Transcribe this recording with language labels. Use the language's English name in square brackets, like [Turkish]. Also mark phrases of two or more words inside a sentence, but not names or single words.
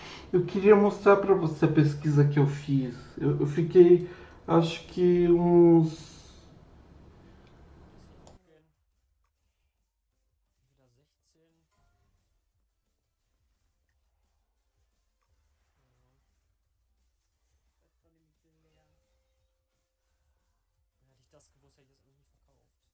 [Portuguese] Eu queria mostrar pra você a pesquisa que eu fiz. Eu fiquei, acho que uns. [German] Lass mich gucken. Wieder 16. Ja. Das ist doch nämlich leer. Hätte ich das gewusst, hätte ich das alles nicht verkauft.